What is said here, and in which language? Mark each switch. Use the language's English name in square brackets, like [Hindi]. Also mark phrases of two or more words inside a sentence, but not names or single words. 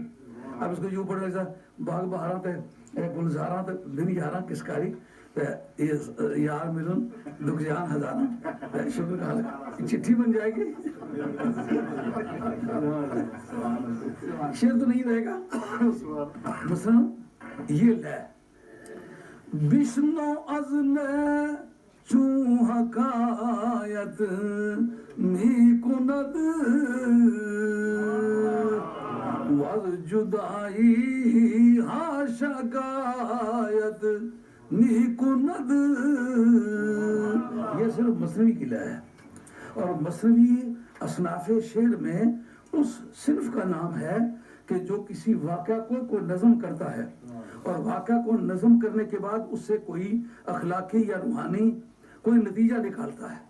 [Urdu] اب اس کو یوں پڑھ رہا ہے، [Punjabi] باغ بہاراں تے گلزاراں تے بن یاراں کسکاری، یار ملن دکھ جان ہزاراں شکر کہاں لکھواری. [Urdu] چٹھی بن جائے گی، شعر تو نہیں رہے گا. مثلا یہ لے [Persian] بشنو از نے چون حکایت می کند وز جدائی ہا شکایت می کند. [Urdu] یہ صرف مثنوی کی لے ہے. اور مثنوی اصناف شعر میں اس صنف کا نام ہے کہ جو کسی واقعہ کو کوئی نظم کرتا ہے اور واقعہ کو نظم کرنے کے بعد اس سے کوئی اخلاقی یا روحانی کوئی نتیجہ نکالتا ہے.